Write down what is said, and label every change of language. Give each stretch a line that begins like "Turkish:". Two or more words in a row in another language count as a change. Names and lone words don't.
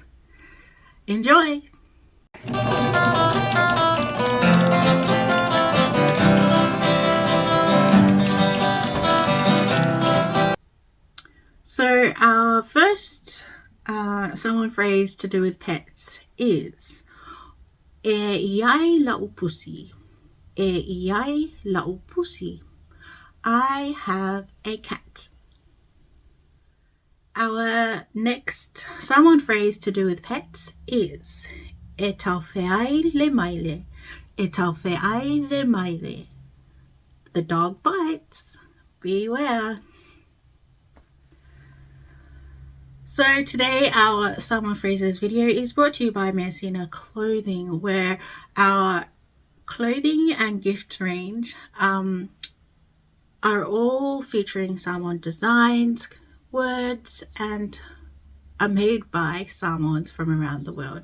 English: Enjoy! So our first Samoan phrase to do with pets is
Samoan: E iai lau pusi. E iai lau pusi.
English: I have a cat. Our next Samoan phrase to do with pets is
Samoan: E tau wheai le maile. E tau wheai le maile.
English: The dog bites. Beware. So today our Samoan phrases video is brought to you by Measina Clothing, where our clothing and gift range are all featuring Samoan designs, words, and are made by Samoans from around the world.